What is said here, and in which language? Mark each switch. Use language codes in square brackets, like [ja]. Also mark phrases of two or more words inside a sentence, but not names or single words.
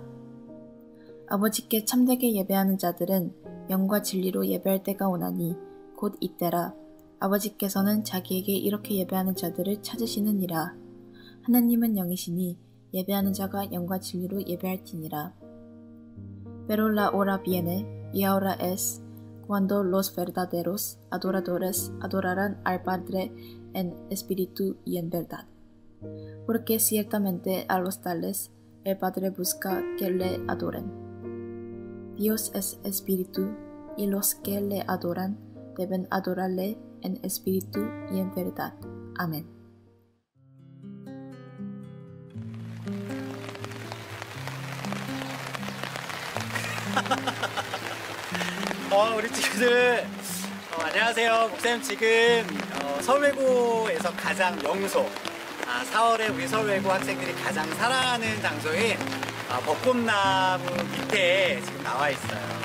[ko] 아버지께 참되게 예배하는 자들은 영과 진리로 예배할 때가 오나니 곧 이때라. 아버지께서는 자기에게 이렇게 예배하는 자들을 찾으시느니라. 하나님은 영이시니 예배하는 자가 영과 진리로 예배할지니라. [es] Pero la hora viene y ahora es cuando los verdaderos adoradores adorarán al Padre en espíritu y en verdad. Porque ciertamente a los tales el Padre busca que le adoren. Dios es espíritu, y los que le adoran deben adorarle en espíritu y en verdad. [ko] 아멘. 우리 친구들 안녕하세요. 목사님 지금 서울외고에서 가장 명소 4월에 우리 서울외고 학생들이 가장 사랑하는 장소인 벚꽃나무 밑에 지금 나와 있어요.